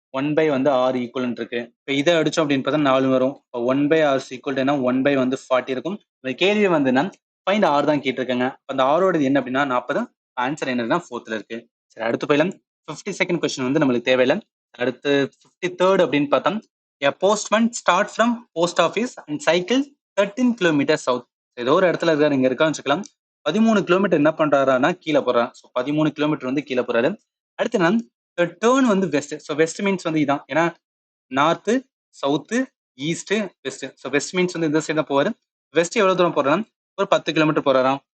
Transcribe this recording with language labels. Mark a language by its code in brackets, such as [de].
[ta] 1 வந்து R equal இருக்கு. இப்போ இதை அடிச்சோம் அப்படின்னு பார்த்தா 4 வரும். இப்போ 1/R ஈக்குவல் என்ன 1 வந்து 40 இருக்கும். இந்த கேள்வி வந்து ஃபைண்ட் R தான் கேட்டிருக்காங்க. அந்த ஆரோட என்ன அப்படின்னா 40. ஆன்சர் என்னன்னா 4th இருக்கு. சரி, அடுத்து போயிடலாம். 52nd கொஸ்டின் வந்து நம்மளுக்கு தேவையில்லை. அடுத்து 53rd அப்படின்னு பார்த்தோம். [en] A postman start from post office and cycle 13 kilometers south. [ta] ஏதோ ஒரு இடத்துல இருக்காரு, இங்க இருக்கான்னு வச்சுக்கலாம். 13 கிலோமீட்டர் என்ன பண்றாருன்னா கீழே போறாரு. ஸோ 13 கிலோமீட்டர் வந்து கீழே போறாரு. அடுத்து நான் டேர்ன் வந்து வெஸ்ட். ஸோ வெஸ்ட் மீன்ஸ் வந்து இதான், ஏன்னா north, south, east, west. So west means வந்து இந்த சைடு தான் போவாரு. வெஸ்ட் எவ்வளவு தூரம் போறாராம், ஒரு 10 கிலோமீட்டர் போறாராம்.